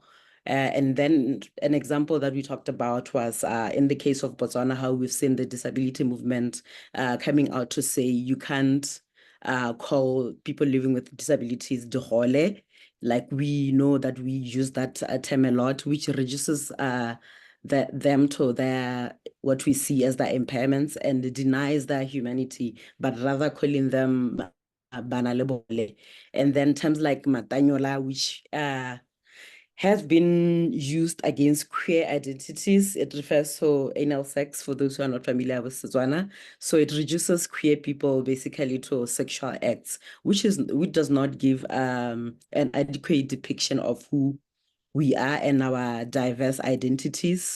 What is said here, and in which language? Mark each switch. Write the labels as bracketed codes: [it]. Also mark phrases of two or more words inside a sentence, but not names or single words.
[en] And then an example that we talked about was in the case of Botswana, how we've seen the disability movement coming out to say you can't call people living with disabilities dihole. Like we know that we use that term a lot, which reduces them to their what we see as their impairments and denies their humanity, but rather calling them [tn] bana le bole. [en] And then terms like matanyola, which has been used against queer identities. It refers to anal sex for those who are not familiar with Setswana. So it reduces queer people basically to sexual acts, which does not give an adequate depiction of who we are and our diverse identities.